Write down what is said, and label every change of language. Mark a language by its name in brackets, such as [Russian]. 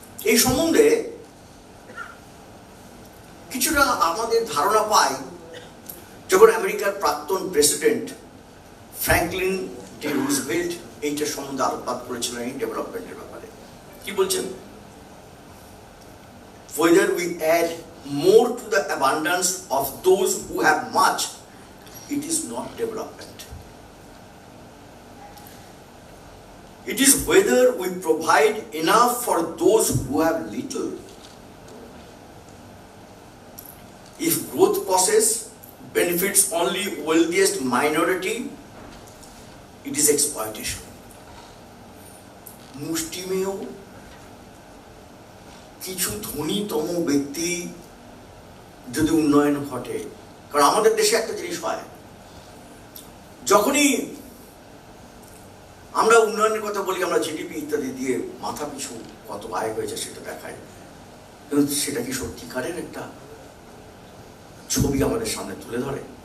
[Bangla] এই সম্বন্ধে কিছুটা আমাদের ধারণা পাই যখন আমেরিকার প্রাক্তন প্রেসিডেন্ট ফ্র্যাঙ্কলিন ডি রুজভেল্ট এইটার সম্বন্ধে আলোকপাত করেছিলেন এই ডেভেলপমেন্টের ব্যাপারে। কি বলছেন? [English] Whether we add more to the abundance of those who have much, it is not development. It is whether we provide enough for those who have little. If growth process benefits only wealthiest minority, it is exploitation. [Bangla] মুষ্টিমেয় কিছু ধনীতম ব্যক্তি যদি উন্নয়ন ঘটে, কারণ আমাদের দেশে একটা জিনিস হয়, যখনই আমরা উন্নয়নের কথা বলি আমরা জিডিপি ইত্যাদি দিয়ে মাথা পিছু কত আয় হয়েছে সেটা দেখায়, কিন্তু সেটা কি সত্যিকারের একটা ছবি আমাদের সামনে তুলে ধরে?